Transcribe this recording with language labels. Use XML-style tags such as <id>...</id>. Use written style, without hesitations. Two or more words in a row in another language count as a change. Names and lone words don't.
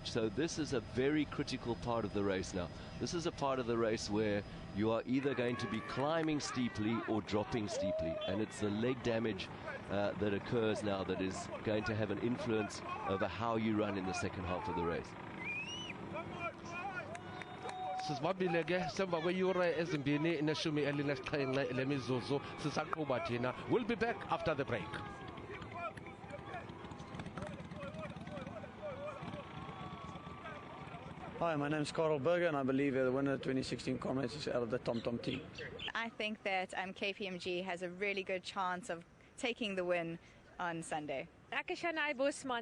<en>So this is a very critical part of the race now. This is a part of the race where you are either going to be climbing steeply or dropping steeply. And it's the leg damage that occurs now that is going to have an influence over how you run in the second half of the race.</en> <xh>Sisibambile ke semva kweyure ezimbini neshumi elinesixhenxe lemizuzu sisaqhuba thina.</xh> <en>We'll be back after the break. Hi, my name is Karel Berger, and I believe the winner of the 2016 Comrades is out of the TomTom team. I think that KPMG has a really good chance of taking the win on Sunday.</en> <af>Ek is Shanai Bosman.</af>